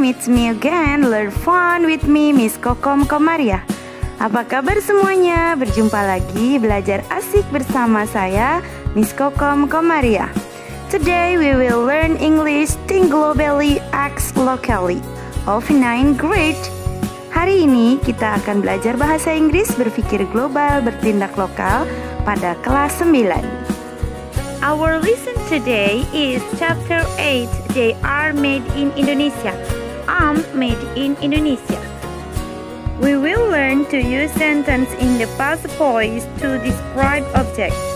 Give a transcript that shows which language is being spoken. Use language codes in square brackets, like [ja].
[en] Meet me again, learn fun with me, Miss Kokom Komaria. [id] Apa kabar semuanya? Berjumpa lagi belajar asik bersama saya, Miss Kokom Komaria. [en] Today we will learn English, think globally, act locally of 9th grade. [id] Hari ini kita akan belajar bahasa Inggris, berpikir global, bertindak lokal pada kelas 9. [en] Our lesson today is chapter 8. They are made in Indonesia. Made in Indonesia. We will learn to use sentence in the past voice to describe object.